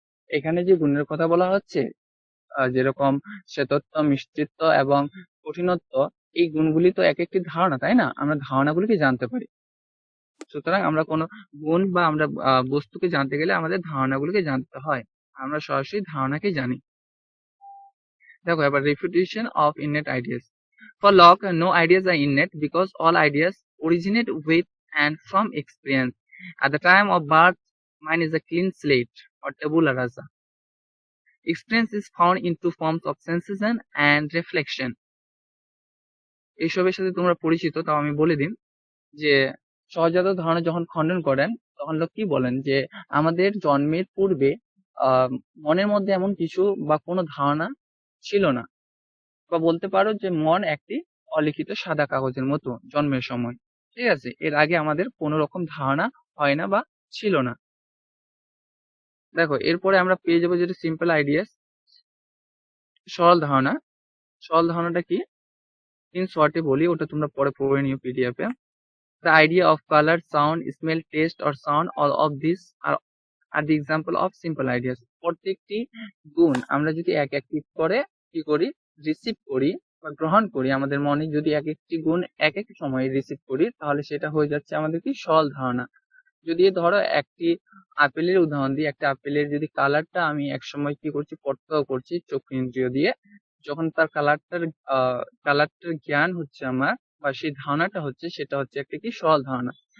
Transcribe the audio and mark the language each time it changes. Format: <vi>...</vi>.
<bn>এখানে যে গুণের কথা বলা হচ্ছে, যেরকম শ্বেতত্ব, মিষ্টিত্ব এবং কঠিনত্ব, এই গুণগুলি তো এক একটি ধারণা, তাই না? আমরা ধারণাগুলিকে জানতে পারি। সুতরাং আমরা কোনো গুণ বা আমরা বস্তুকে জানতে গেলে আমাদের ধারণাগুলিকে জানতে হয়। আমরা সরাসরি ধারণাকে জানি। দেখো এবার</bn> <en>refutation of innate ideas. For Locke, no ideas are innate because all ideas originate with and from experience. At the time of birth, mine is a clean slate or tabula rasa. Experience is found in two forms of sensation and reflection.</en> <bn>এইসবের সাথে তোমরা পরিচিত, তাও আমি বলে দিন যে সহজাত ধারণা যখন খণ্ডন করেন তখন লোক কি বলেন যে আমাদের জন্মের পূর্বে মনের মধ্যে এমন কিছু বা কোনো ধারণা ছিল না, বা বলতে পারো যে মন একটি অলিখিত সাদা কাগজের মতো জন্মের সময়। ঠিক আছে, এর আগে আমাদের কোনো রকম ধারণা হয় না বা ছিল না। দেখো এরপরে আমরা পেয়ে যাবো যেটা সিম্পল আইডিয়াস, সরল ধারণা। সরল ধারণাটা কি ইন শর্টে বলি, ওটা তোমরা পরে পড়ে নিও PDF A.</bn> <en>The idea of color, sound, smell, taste or sound, all of these are the example of simple ideas.</en> <bn>প্রত্যেকটি গুণ আমরা যদি এক একটি করে কি করি, রিসিভ করি বা গ্রহণ করি, আমাদের মনে যদি এক একটি গুণ এক এক সময়ে রিসিভ করি, তাহলে সেটা হয়ে যাচ্ছে আমাদের কি সরল ধারণা। যদি ধরো একটি আপেলের উদাহরণ দিই, একটা আপেলের যদি কালারটা আমি এক সময় কি করছি, পরীক্ষা করছি চক্ষু ইন্দ্রিয় দিয়ে, যখন তার কালারটার জ্ঞান হচ্ছে আমার বা সেই ধারণাটা হচ্ছে, সেটা হচ্ছে একটা কি সরল ধারণা।</bn>